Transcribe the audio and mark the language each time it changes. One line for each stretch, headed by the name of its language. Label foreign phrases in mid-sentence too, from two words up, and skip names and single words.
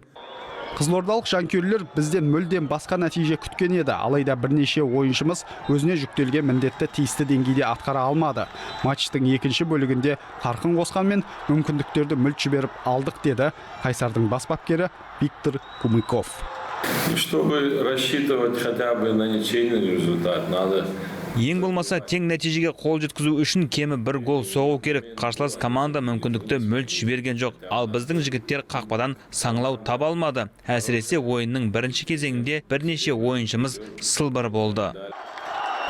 Kazakh: Қызылордалық жанкүйерлер бізден мүлдем басқа нәтиже күткен еді, алайда бірнеше ойыншымыз өзіне жүктелген міндетті тиісті деңгейде атқара алмады. Матчтың екінші бөлігінде қарқын қосқанмен мүмкіндіктерді мүлт жіберіп алдық деді Қайсардың бас бапкері Виктор Кумыков.
Russian: Чтобы рассчитывать хотя бы на ничейный результат, надо
Kazakh: Ең болмаса тең нәтижеге қол жеткізу үшін кемі бір гол соғу керек. Қарсылас команда мүмкіндікті мүлт жіберген жоқ. Ал біздің жігіттер қақпадан саңлау таба алмады. Әсіресе ойынның бірінші кезеңінде бірнеше ойыншымыз сылбыр болды.